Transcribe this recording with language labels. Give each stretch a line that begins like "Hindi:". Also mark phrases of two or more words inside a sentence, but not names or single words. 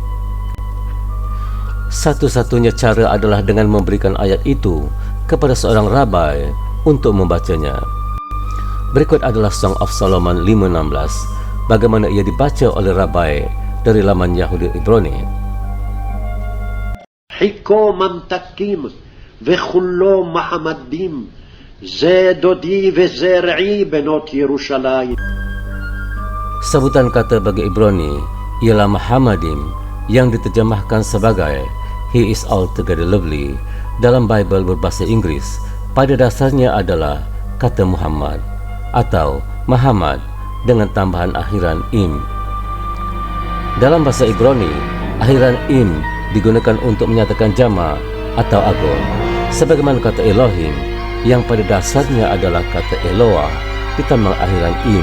Malay: Satu-satunya cara adalah dengan memberikan ayat itu kepada seorang rabai untuk membacanya. Berikut adalah Song of Solomon 5:16, bagaimana ia dibaca oleh rabai dari laman Yahudi Ibrani.
Hebrew: חכו ממתקים וכלו מחמדים זה דודי וזה רעי בנות ירושלים.
Malay: Sebutan kata bagi Ibrani ialah Muhammadim, yang diterjemahkan sebagai
English: He is altogether lovely
Malay: dalam Bible berbahasa Inggris. Pada dasarnya adalah kata Muhammad atau Muhammad dengan tambahan akhiran im. Dalam bahasa Ibrani, akhiran im digunakan untuk menyatakan jama atau agung, sebagaimana kata Elohim yang pada dasarnya adalah kata Eloah ditambah akhiran im.